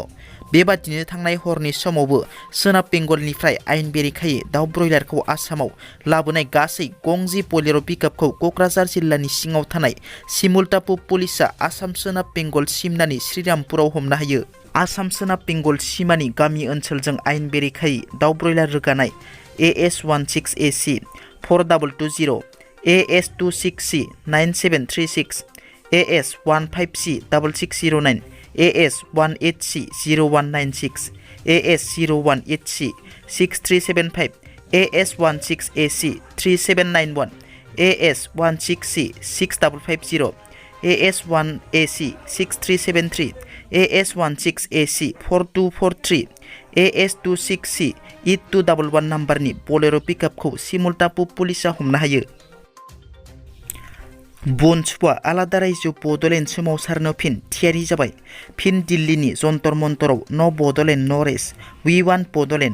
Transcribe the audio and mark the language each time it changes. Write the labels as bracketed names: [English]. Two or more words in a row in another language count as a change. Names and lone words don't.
[Bodo] बेबादिनो थांनाय हरनि समावबो सोनाब बेंगलनिफ्राय आयेन बेरेखायै दाउ ब्रयलारखौ आसामाव लाबोनाय गासै गंजि बलेर' पिकआपखौ क'क्राझार जिल्लानि सिङाव थानाय सिमुलतापुर पुलिसआ आसाम सोनाब बेंगल सिमनानि श्रीरामपुराव हमनो हायो। आसाम सोनाब बेंगल सिमानि गामि ओनसोलजों आयेन बेरेखायै दाउ ब्रयलार रोगानाय AS16AC 4220, AS26C 9736, AS15C 6609, AS18C 0196, AS018C 6375, AS16AC 3791, AS16C 6550, AS1AC 6373, AS16AC 4243, AS26C 8211 नाम्बारनि बलेर' पिकआपखौ सिमुलतापुर पुलिसआ हमनो हायो। बनसुआ आलादा रायजो बड'लेण्ड सोमावसारनो फिन थियारि जाबाय। फिन दिल्लीनि जन्तर मन्तराव [English] no Bodoland no rest we want Bodoland.